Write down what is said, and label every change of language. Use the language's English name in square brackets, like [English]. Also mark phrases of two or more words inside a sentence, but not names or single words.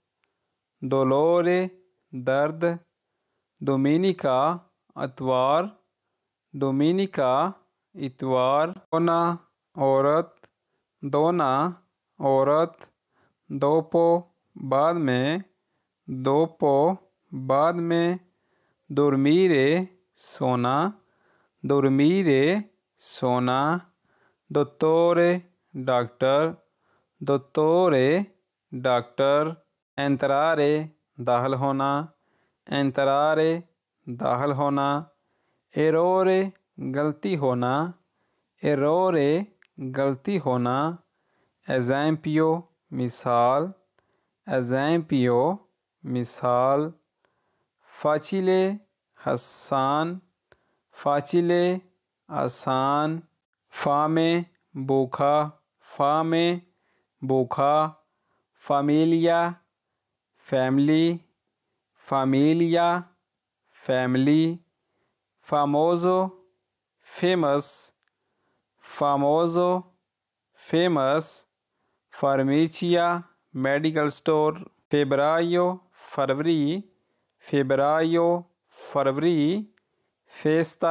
[Hindi] डोलोरे दर्द, डोमिनिका इतवार, डोमिनिका इतवार, दोना औरत, दोना औरत, दोपो बाद में, दोपो बाद में, dormire सोना, dormire सोना, dottore डॉक्टर, dottore डॉक्टर, entrare दाखिल होना, entrare दाखिल होना, errore गलती होना, errore गलती होना, esempio मिसाल, esempio मिसाल, facile आसान, facile आसान, fame भूखा, fame भूखा, familia फैमिली, familia फैमिली, famoso फेमस, famoso फेमस, farmacia [English] medical store, [Hindi] febbraio फरवरी, febbraio फरवरी, फेस्ता